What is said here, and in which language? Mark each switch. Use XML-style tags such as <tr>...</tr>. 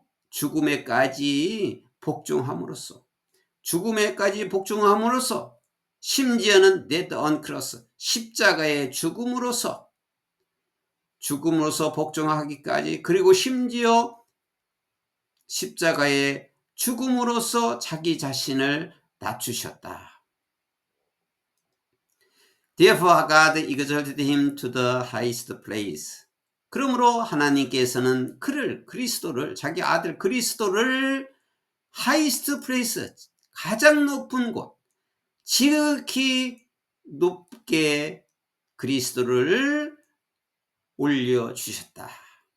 <ko>죽음에까지 복종함으로써. 죽음에까지 복종함으로써. 심지어는</ko> <en>death on cross.</en> <ko>십자가의 죽음으로써 복종하기까지, 그리고 심지어 십자가의 죽음으로써 자기 자신을 낮추셨다.</ko> <en>Therefore God exalted him to the highest place.</en> <ko>그러므로 하나님께서는 그리스도를, 자기 아들 그리스도를</ko> <en>highest place,</en> <ko>가장 높은 곳, 지극히 높게 그리스도를 올려주셨다.</ko>